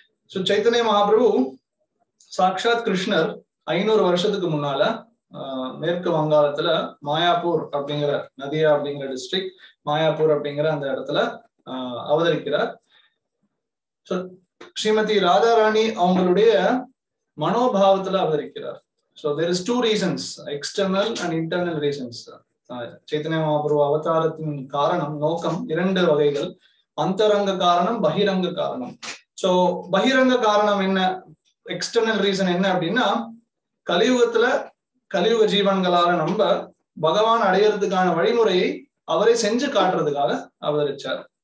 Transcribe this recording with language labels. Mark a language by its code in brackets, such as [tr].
[ta] So Chaitanya Mahaprabhu சாக்ஷாத் கிருஷ்ணர் 500 வருஷத்துக்கு முன்னால மேற்கு வங்காளத்துல மாயாப்பூர் அப்படிங்கிற நதியா அப்படிங்கிற டிஸ்ட்ரிக்ட், மாயாப்பூர் அப்படிங்கிற அந்த இடத்துல அவதரிக்கிறார். ஸ்ரீமதி ராதாராணி அவங்களுடைய மனோபாவத்துல அவதரிக்கிறார். [en] So there is 2 reasons, external and internal reasons. [ta] Chaitanya Mahaprabhu அவதாரத்தின் காரணம், நோக்கம் 2 வகைகள். அந்தரங்க காரணம், பகிரங்க காரணம். ஸோ பகிரங்க காரணம் என்ன, [en] external reason [ta] என்ன அப்படின்னா, கலியுக ஜீவன்களால நம்ம பகவான் அடையறதுக்கான வழிமுறையை அவரை செஞ்சு காட்டுறதுக்காக அவதரிச்சார்.